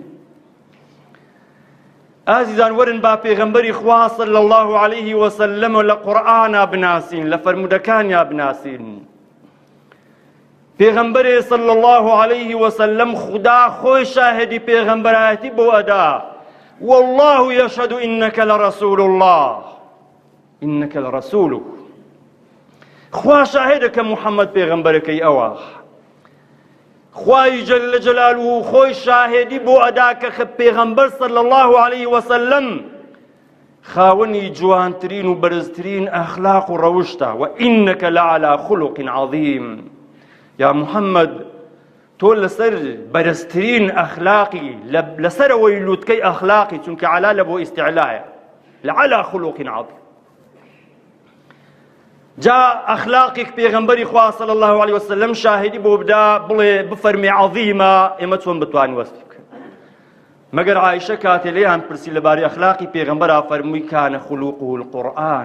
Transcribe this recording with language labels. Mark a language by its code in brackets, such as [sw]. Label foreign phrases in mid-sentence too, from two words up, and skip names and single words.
[ckb] ئازیزان، وەرن با پێغەمبەری خوا [ar] صلی الله عليه وسلم [ckb] لە قورئانە بناسین، لە فەرمودەکانیا بناسین. پێغەمبەرێ [ar] صلی الله عليه وسلم [ckb] خدا خۆی شاهدی پێغەمبەرایەتی بۆ ئەدا. [ar] والله يشهد إنك لرسول الله، إنك لرسوله. [ckb] خوا شاهدە کە محەممەد پێغەمبەرەکەی ئەوە. خوای جل جلاله خۆی شاهدی بۆ ئەدا کە پێغەمبەر [ar] صلی الله عليه وسلم [ckb] خاوەنی جوانترین و بەرزترین ئەخلاق و ڕەوشتە. [ar] وإنك لعلى خلق عظيم. [ckb] یا محەممەد، تۆ لەسەر بەرزترین ئەخلاقی، لەسەرەوەی لووتکەی ئەخلاقی، چونکە علا لە بۆ ئیستیعلایە، [ar] لعلى خلق عظيم. [ckb] جا ئەخلاقێک پێغەمبەری خوا [ar] صلی الله عليه وسلم [ckb] شاهدی بۆ بدا، بڵێ بفەرمێ عەظیمە، ئێمە چۆن بتوانین وەسفی بکەین؟ مەگەر عایشە کاتێ لێیان پرسی لەبارەی ئەخلاقی پێغەمبەرا فەرمووی [ar] کانە خولوقه القورئان.